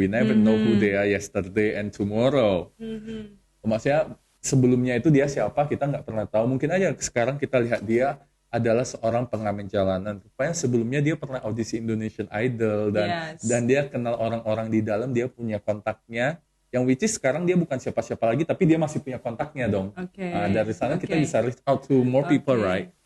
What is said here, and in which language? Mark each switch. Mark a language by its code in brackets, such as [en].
[en] We never know who they are yesterday and tomorrow. [id] Maksudnya sebelumnya itu dia siapa kita nggak pernah tahu. Mungkin aja sekarang kita lihat dia adalah seorang pengamen jalanan. Rupanya sebelumnya dia pernah audisi Indonesian Idol dan dia kenal orang-orang di dalam, dia punya kontaknya. Yang [en] which is [id] sekarang dia bukan siapa-siapa lagi, tapi dia masih punya kontaknya dong. Dari sana kita bisa [en] reach out to more people, right?